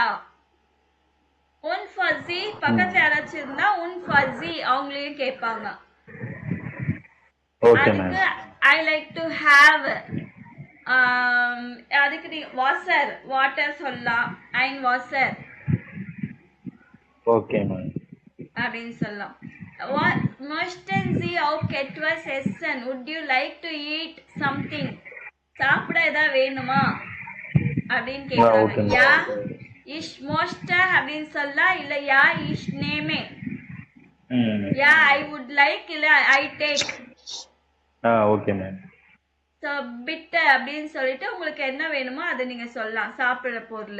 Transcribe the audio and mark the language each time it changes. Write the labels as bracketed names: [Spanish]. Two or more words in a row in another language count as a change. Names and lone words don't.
[Tamil] உன் ஃபஸி பக்கத்துல யாராச்சும் இருந்தா உன் ஃபஸி அவங்களையும் கேட்பாங்க. ஓகே மேம் அதுக்கு [English] I like to have. [Tamil] அதுக்கு நீ வாசர் வாட்டர் சொல்லலாம். [German] ein Wasser [Tamil] ஓகே மேம் அப்படின்னு சொல்லலாம். [German] Möchten Sie auch etwas essen? [English] Would you like to eat something? [Tamil] சாப்பிட ஏதாவது வேணுமா அப்படின்னு கேட்குறாங்க. ஓகே யா மேம் [German] ich möchte [Tamil] அப்படின்னு சொல்லலாம். இல்ல [German] ja ich nehme. [Tamil] ம் [English] யா I would like இல்ல I take. [Tamil] ஓகே மேம் [German] so bitte [Tamil] அப்படின்னு சொல்லிட்டு உங்களுக்கு என்ன வேணுமோ அதை நீங்க சொல்லலாம், சாப்பிடுற பொருள்.